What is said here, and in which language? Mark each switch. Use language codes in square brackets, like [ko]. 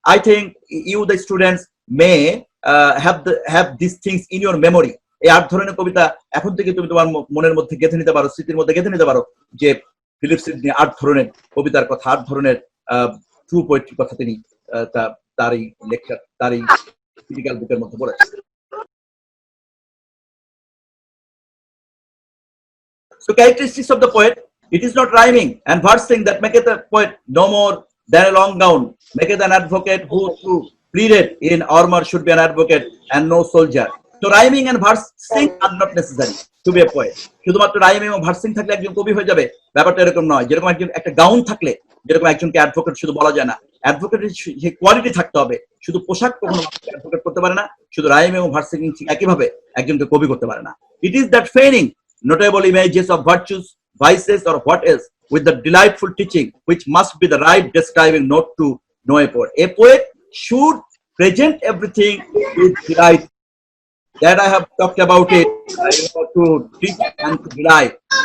[en] I think you, the students, may have these things in your memory. [bn] এই 8 ধরনের কবিতা এখন থেকে তুমি তোমার মনের মধ্যে গেঁথে নিতে পারো, স্মৃতির মধ্যে গেঁথে নিতে পারো, যে ফিলিপ সিডনি 8 ধরনের কবিতার কথা, 8 ধরনের ট্রু পোয়েট্রি কথা তিনি তার এই লেকচার, তার এই ক্রিটিক্যাল বুকের মধ্যে বলেছেন। [en] So characteristics of the poet: it is not rhyming and versing that maketh a poet no more than a long gown, maketh an advocate who pleaded in armor should be an advocate and no soldier. So rhyming and versing are not necessary to be a poet. [bn] শুধুমাত্র rhyming এবং ভার্সিং থাকলে একজন কবি হয়ে যাবে, ব্যাপারটা এরকম নয়। যেরকম একজন একটা গাউন থাকলে, যেরকম একজনকে অ্যাডভোকেট শুধু বলা যায় না, অ্যাডভোকেটের সেই কোয়ালিটি থাকতে হবে। শুধু পোশাক কখনো অ্যাডভোকেট করতে পারে না, শুধু রাইম এবং ভার্সিং একইভাবে একজনকে কবি করতে পারে না। [en] It is that feigning notable images of virtues, vices, or what else, with the delightful teaching, which must be the right describing note to know a poet. A poet should present everything with delight. That I have talked about it, to teach and to delight.